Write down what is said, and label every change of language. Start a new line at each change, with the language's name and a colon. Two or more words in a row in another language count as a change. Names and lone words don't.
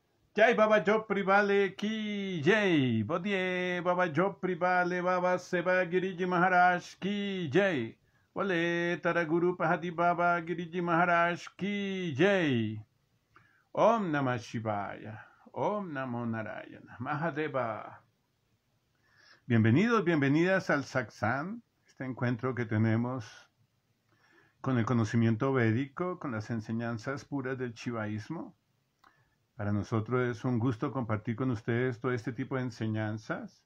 Hindi: जय बाबा झोपड़ी वाले की जय। बोडी बाबा झोपड़ी वाले बाबा सेवा गिरिजी महाराज की जय. ओले तारागुरु पहाड़ी बाबा गिरिजी महाराज की जय.
Sanskrit: ॐ नमः शिवाय। ॐ नमो नारायण. Mahadeva.
Spanish: Bienvenidos, bienvenidas al Satsang, este encuentro que tenemos con el conocimiento védico, con las enseñanzas puras del shivaísmo. Para nosotros es un gusto compartir con ustedes todo este tipo de enseñanzas.